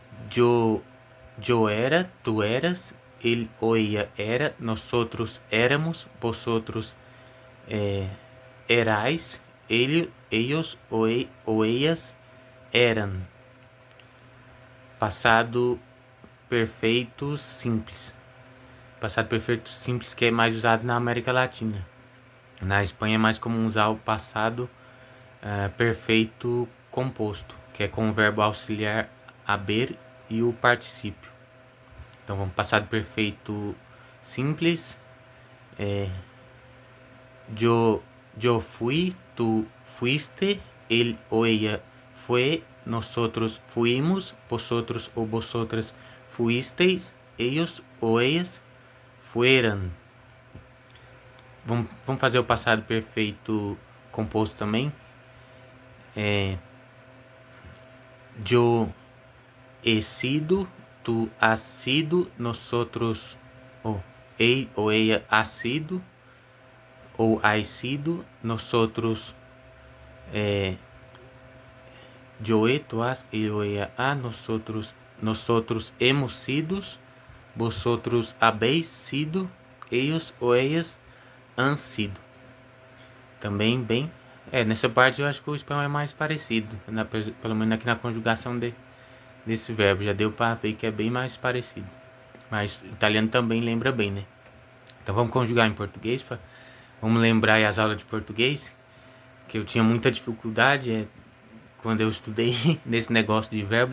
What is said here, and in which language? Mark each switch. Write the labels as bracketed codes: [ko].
[es] Yo era, tú eras, él o ella era, nosotros éramos, vosotros erais, ellos o ellas eram. [pt] Passado perfeito simples. Passado perfeito simples, que é mais usado na América Latina. Na Espanha é mais comum usar o passado perfeito composto, que é com o verbo auxiliar haber e o particípio. Então vamos, passado perfeito simples. [es] Yo fui, tú fuiste, él o ella fue, nosotros fuimos, vosotros o vosotras fuisteis, ellos o ellas fueram. [pt] Vamos fazer o passado perfeito composto também. [es] Yo he sido, tú has sido, nosotros él o ella ha sido, ou has sido, nosotros yo he, tú has, él o ella ha, nosotros hemos sido, vosotros habéis sido, ellos o ellas han sido. [pt] Também bem. Nessa parte eu acho que o espanhol é mais parecido, pelo menos aqui na conjugação desse verbo. Já deu para ver que é bem mais parecido. Mas o italiano também lembra bem, né? Então vamos conjugar em português. Vamos lembrar aí as aulas de português, que eu tinha muita dificuldade quando eu estudei nesse negócio de verbo.